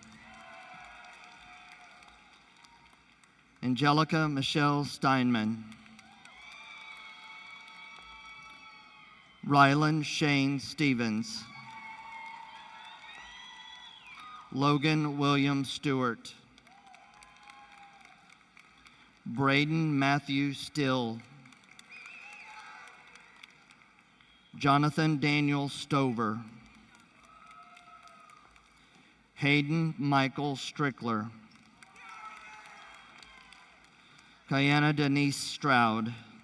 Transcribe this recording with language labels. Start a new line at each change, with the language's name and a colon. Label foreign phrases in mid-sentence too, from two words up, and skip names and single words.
English: Angelica Michelle Steinman. Rylan Shane Stevens. Logan William Stewart. Braden Matthew Still. Jonathan Daniel Stover. Hayden Michael Strickler. Kayana Denise Stroud.